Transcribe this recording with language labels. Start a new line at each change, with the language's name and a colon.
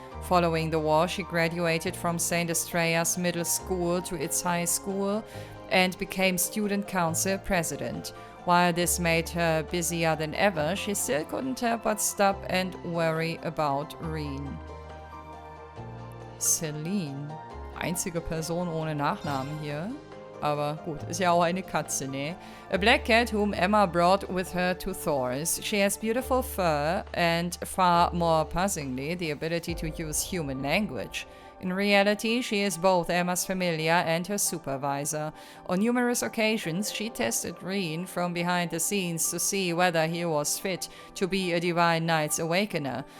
English: Following the war, she graduated from St. Estrella's middle school to its high school and became student council president. While this made her busier than ever, she still couldn't help but stop and worry about Rean.
German: Celine. Einzige Person ohne Nachnamen hier. Aber gut, ist ja auch eine Katze, ne?
English: A black cat whom Emma brought with her to Thors. She has beautiful fur and, far more puzzlingly, the ability to use human language. In reality, she is both Emma's familiar and her supervisor. On numerous occasions, she tested Rean from behind the scenes to see whether he was fit to be a Divine Knight's Awakener.